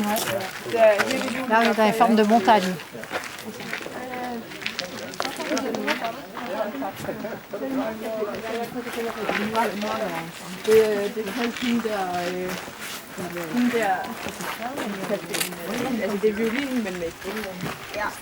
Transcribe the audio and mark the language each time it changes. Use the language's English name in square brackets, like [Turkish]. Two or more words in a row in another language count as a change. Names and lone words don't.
[French] Là, on est dans une forme de montagne. [Danish] Det kan hende der, altså det er violinen, men med stillingen. Ja.